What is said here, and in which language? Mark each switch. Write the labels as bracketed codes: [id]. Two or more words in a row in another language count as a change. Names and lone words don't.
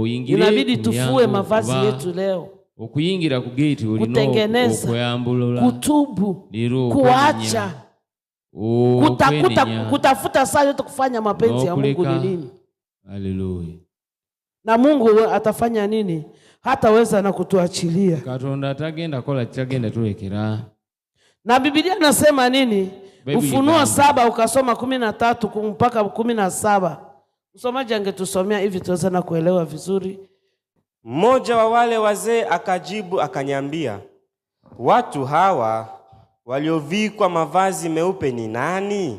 [sw] Inabidi tufue mavazi yetu leo. Kutengeneza, kutubu, kuacha, kutafuta saa yote kufanya mapenzi ya Mungu ni nini? Haleluya. Na Mungu atafanya nini? Hataweza na kutuachilia. [lg] Katonda tagenda kola kitagenda tulekera. [sw] Na Biblia inasema nini? Ufunuo 7 ukasoma 13 mpaka 17. Msomaji angetusomea hivi tuweze na kuelewa vizuri. Mmoja wa wale wazee akajibu akaniambia, watu hawa waliovikwa mavazi meupe ni nani?